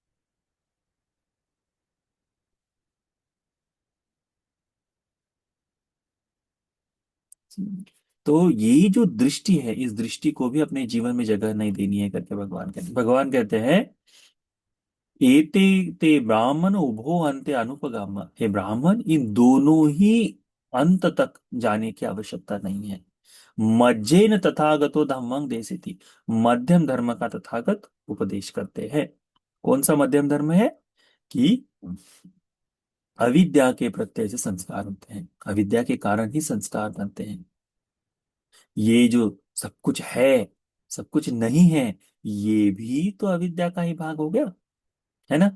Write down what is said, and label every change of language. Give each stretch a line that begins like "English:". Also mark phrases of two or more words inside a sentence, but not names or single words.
Hindi: तो ये जो दृष्टि है, इस दृष्टि को भी अपने जीवन में जगह नहीं देनी है करके भगवान कहते हैं
Pali: एते ते ब्राह्मण उभो अंते अनुपगम।
Hindi: हे ब्राह्मण, इन दोनों ही अंत तक जाने की आवश्यकता नहीं है।
Pali: मज्जेन तथागतो धम्मं देसिति,
Hindi: मध्यम धर्म का तथागत उपदेश करते हैं। कौन सा मध्यम धर्म है? कि अविद्या के प्रत्यय से संस्कार होते हैं, अविद्या के कारण ही संस्कार बनते हैं। ये जो सब कुछ है, सब कुछ नहीं है, ये भी तो अविद्या का ही भाग हो गया, है ना।